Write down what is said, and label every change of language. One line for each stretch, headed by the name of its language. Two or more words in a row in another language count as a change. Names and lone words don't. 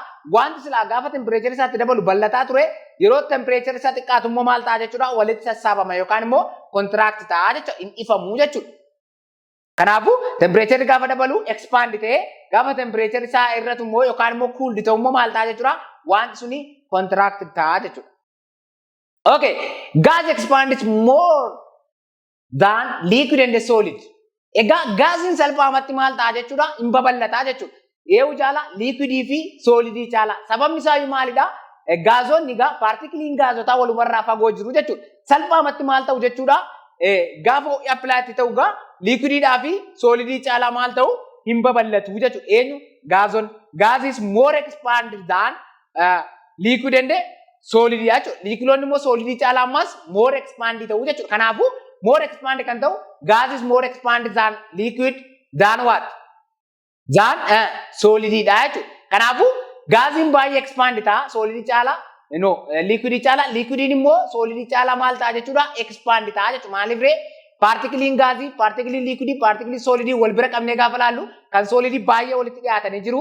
Oromo: Wanti silaa gaafa temperature isaatti dabalu bal'ataa ture yeroo temperature isaa xiqqaatu immoo maal ta'a jechuudha? Walitti sassaabama yookaan immoo contract ta'a jechuudha. Hin ifamu jechuudha. Kanaafuu temperature gaafa dabalu expand ta'ee gaafa temperature isaa irratti immoo yookaan immoo cool ta'u immoo maal ta'a jechuudha? Wanti suni contract ta'a jechuudha.
English: Okay, gas expands more than liquid and solid.
Oromo: Egaa gaasiin salphaamatti maal ta'a jechuudha? Hin babal'ataa jechuudha. Eewu caala liquidii fi solidii caala. Sababni isaa maalidha? Gaazonni egaa partikiliin gaazotaa walumarraa fagoo jiru jechuudha. Salphaamatti maal ta'u jechuudha? Gaafa ho'i apply ta'u egaa liquidiidhaa fi solidii caala maal ta'u? Hin babal'atu jechuudha. Eenyu? Gaazonni.
English: Gas is more expanded than liquid and solid jechuudha.
Oromo: Liquidonni immoo solidii caala ammas
English: more expanded
Oromo: ta'u jechuudha. Kanaafuu
English: more expanded
Oromo: kan ta'u
English: gas is more expanded than liquid than what?
Oromo: Than solidii dha jechuudha. Kanaafuu gaasiin baay'ee expanded ta'a solidii caala liquidii caala liquidiin immoo solidii caala maal ta'a jechuudha? Expanded ta'a jechuudha. Maaliif ree partikiliin gaazii, partikiliin liquidii, partikiliin solidii wal bira qabnee gaafa laallu kan solidii baay'ee walitti dhiyaatanii jiru.